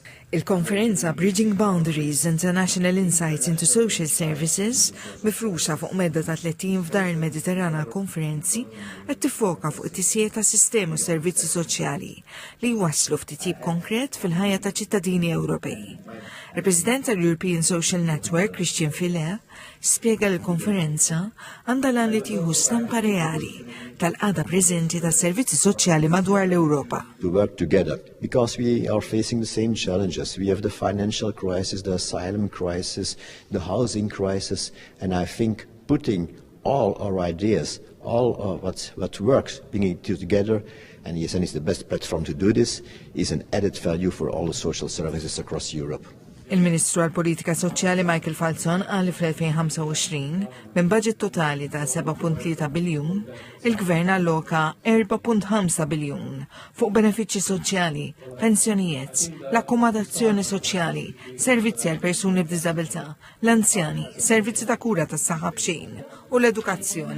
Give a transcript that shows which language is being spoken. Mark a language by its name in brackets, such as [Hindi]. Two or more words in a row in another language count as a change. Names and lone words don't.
[Maltese] Il-konferenza Bridging Boundaries International Insights into Social Services mifruxa fuq medda ta' 30 f'dar il-Mediterrana konferenzi qed tiffoka fuq it-tisjiet ta' sistemi u servizzi soċjali li jwasslu f'titjib konkret fil-ħajja ta' ċittadini Ewropej. Il-President tal-European Social Network, Christian Fille, spjega l-konferenza għandha lan li tieħu stampa reali tal-qagħda preżenti tas-servizzi soċjali madwar l-Ewropa. [English] To work together because we are facing the same challenges. We have the financial crisis, the asylum crisis, the housing crisis, and I think putting all our ideas, all what works, bringing it together, and ESN is the best platform to do this, is an added value for all the social services across Europe. [Maltese] Il-Ministru għall-Politika Soċjali Michael Falzon qal fl-2025 minn budget totali ta' 7.3 biljun, il-Gvern alloka 4.5 biljun fuq benefiċċji soċjali, pensjonijiet, l-akkomodazzjoni soċjali, servizzi għal persuni b'diżabilità, l-anzjani, servizzi ta' kura tas-saħħa b'xejn u l-edukazzjoni.